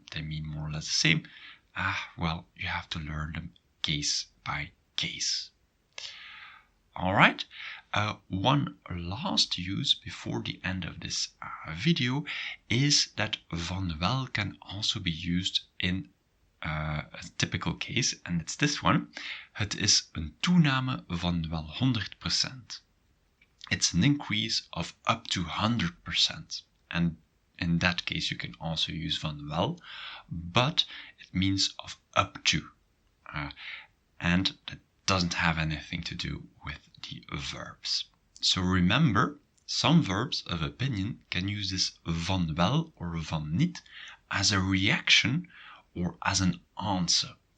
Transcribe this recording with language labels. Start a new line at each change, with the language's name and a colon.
English: They mean more or less the same. Well, you have to learn them case by case. Alright, one last use before the end of this video is that van wel can also be used in a typical case, and it's this one.
Dutch: Het is een toename van wel 100%.
English: It's an increase of up to 100%. And in that case, you can also use van wel, but it means of up to. And that doesn't have anything to do with the verbs. So remember, some verbs of opinion can use this van wel or van niet as a reaction or as an answer.